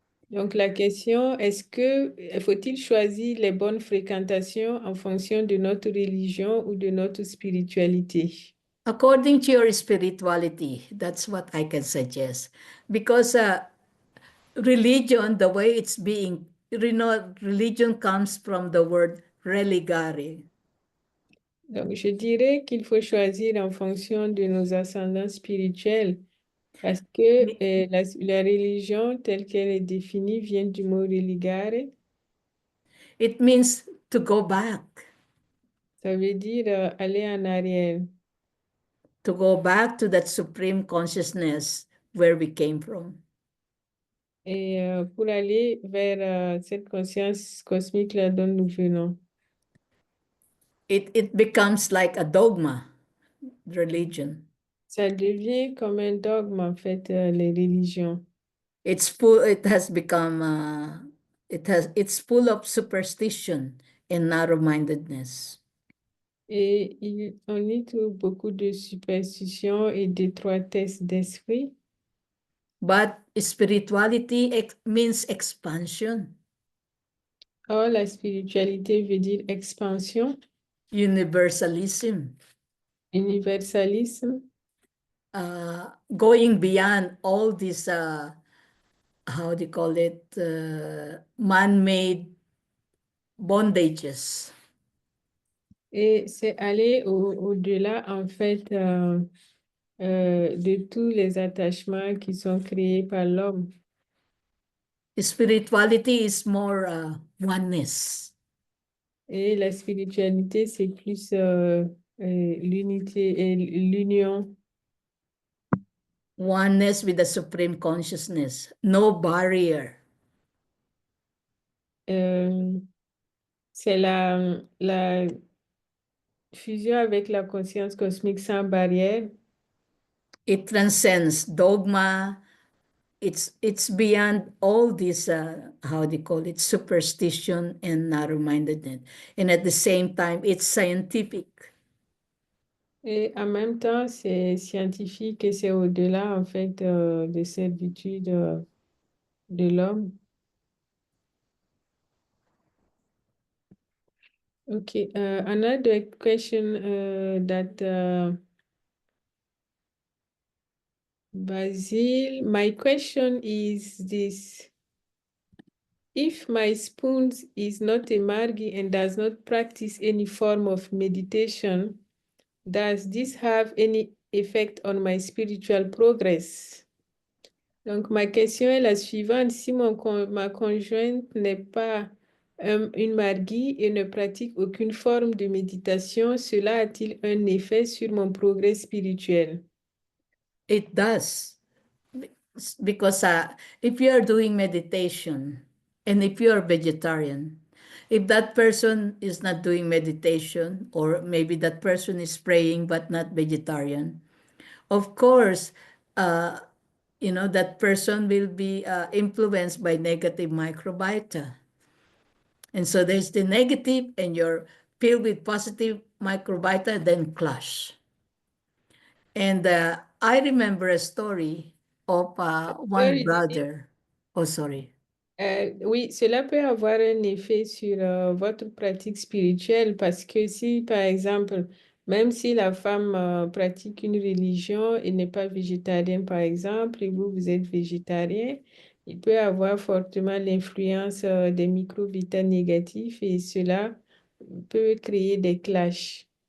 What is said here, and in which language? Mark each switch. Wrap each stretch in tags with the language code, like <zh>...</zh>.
<fr>Donc la question, est-ce que faut-il choisir les bonnes fréquentations en fonction de notre religion ou de notre spiritualité?</fr> <en>According to your spirituality, that's what I can suggest. Because religion, the way it's being, religion comes from the word religare.</en> <fr>Donc je dirais qu'il faut choisir en fonction de nos ascendants spirituels parce que la religion telle qu'elle est définie vient du mot religare.</fr> <en>It means to go back,</en> <fr>Ça veut dire aller en arrière.</fr> <en>to go back to that supreme consciousness where we came from.</en> <fr>Et pour aller vers cette conscience cosmique-là dont nous venons.</fr> <en>It becomes like a dogma, religion.</en> <fr>Ça devient comme un dogme, en fait, les religions.</fr> <en>It has become, it's full of superstition and narrow-mindedness.</en> <fr>Et on y trouve beaucoup de superstitions et d'étroitesse d'esprit.</fr> <en>But spirituality means expansion,</en> <fr>Or, la spiritualité veut dire expansion,</fr> <en>universalism,</en> <fr>universalisme,</fr> <en>going beyond all these, how do you call it, man-made bondages.</en> <fr>et c'est aller au-delà, en fait, de tous les attachements qui sont créés par l'homme.</fr> <en>Spirituality is more oneness,</en> <fr>Et la spiritualité, c'est plus l'unité et l'union.</fr> <en>oneness with the supreme consciousness, no barrier.</en> <fr>Euh, c'est la fusion avec la conscience cosmique sans barrière.</fr> <en>It transcends dogma. It's beyond all this, how do you call it, superstition and narrow-mindedness. And at the same time, it's scientific.</en> <fr>Et en même temps, c'est scientifique et c'est au-delà, en fait, des servitudes de l'homme.</fr> <en>Okay, another question that Basil, my question is this. If my spoon is not a margi and does not practice any form of meditation, does this have any effect on my spiritual progress?</en> <fr>Donc, ma question est la suivante. Si ma conjointe n'est pas une margi et ne pratique aucune forme de méditation, cela a-t-il un effet sur mon progrès spirituel?</fr> <en>It does. Because if you are doing meditation and if you are vegetarian, if that person is not doing meditation, or maybe that person is praying but not vegetarian, of course, that person will be influenced by negative microbiota. And so there's the negative and you're filled with positive microbiota, then clash. And I remember a story of one Sorry, Didi. brother. Oh, sorry.</en> <fr>Oui, cela peut avoir un effet sur votre pratique spirituelle parce que si, par exemple, même si la femme pratique une religion et n'est pas végétarienne, par exemple, et vous, vous êtes végétarien, il peut avoir fortement l'influence des micro-vitamines négatifs et cela peut créer des clashs.</fr>